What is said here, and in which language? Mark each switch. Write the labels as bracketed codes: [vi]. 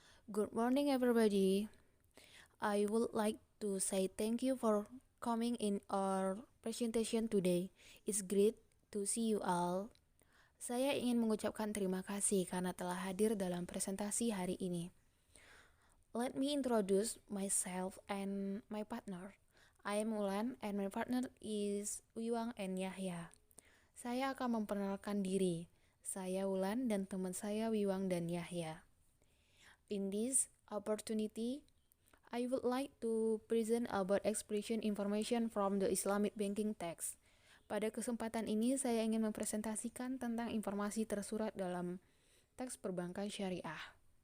[en] Good morning, everybody. I would like to say thank you for coming in our presentation today. It's great to see you all. [id] Saya ingin mengucapkan terima kasih karena telah hadir dalam presentasi hari ini. [en] Let me introduce myself and my partner. I am Ulan and my partner is Wiwang and Yahya. [id] Saya akan memperkenalkan diri. Saya Ulan dan teman saya Wiwang dan Yahya. [en] In this opportunity, I would like to present about expression information from the Islamic banking text. [id] Pada kesempatan ini, saya ingin mempresentasikan tentang informasi tersurat dalam teks perbankan syariah.